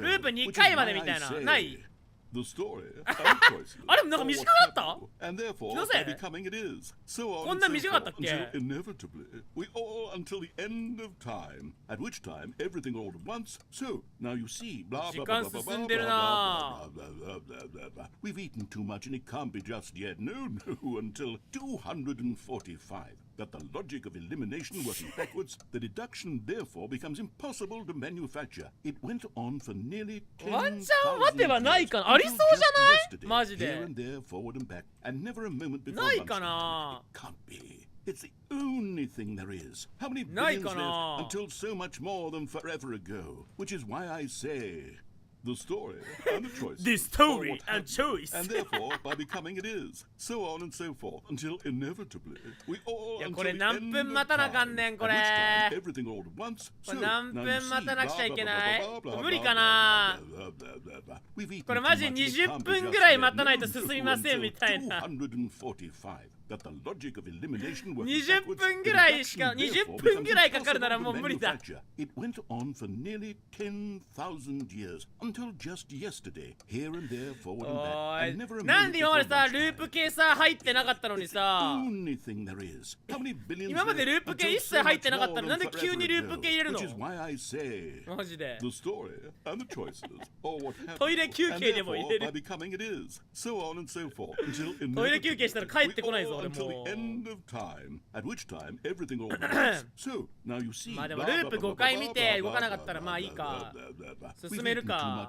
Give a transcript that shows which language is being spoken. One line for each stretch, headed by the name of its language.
Japanese: ループ2回までみたいなない？
English: The story
Japanese: あれなんか短かった？
English: and therefore by becoming it is, so on
Japanese: こんな短かったっけ？
English: until inevitably, we all until the end of time, at which time everything all at once, so now you see, blah blah blah blah blah blah blah blah blah blah. We've eaten too much and it can't be just yet, no, no, until 245. That the logic of elimination working backwards, the deduction therefore becomes impossible to manufacture. It went on for nearly 10,000 years.
Japanese: ワンチャン待てばないかな？ありそうじゃない？マジで。
English: Here and there, forward and back, and never a moment before.
Japanese: ないかな？
English: It can't be. It's the only thing there is. How many billions left until so much more than forever ago? Which is why I say. The story and the choice. The story and choice. And therefore, by becoming it is, so on and so forth, until inevitably, we all until the end of time, at which time everything all at once, so now you see, blah, blah, blah, blah, blah, blah, blah, blah, blah, blah, blah, blah, blah, blah, blah, blah, blah, blah, blah, blah, blah, blah, blah, blah,
Japanese: 無理かな？無理かな？これマジ20分ぐらい待たないと進みませんみたいな。
English: That the logic of elimination was
Japanese: 20分ぐらいしか20分ぐらいかかるならもう無理だ。 It went on for nearly 10,000 years until just yesterday, here and there, forward and back, and never a なんで今までさループ系さ入ってなかったのにさ。今までループ系一切入ってなかったのになんで急にループ系入れるの？マジで。トイレ休憩でも入れる。トイレ休憩したら帰ってこないぞ。
English: Until the end of time, at which time everything all works. So now you see.
Japanese: まあでもループ5回見て動かなかったらまあいいか。進めるか。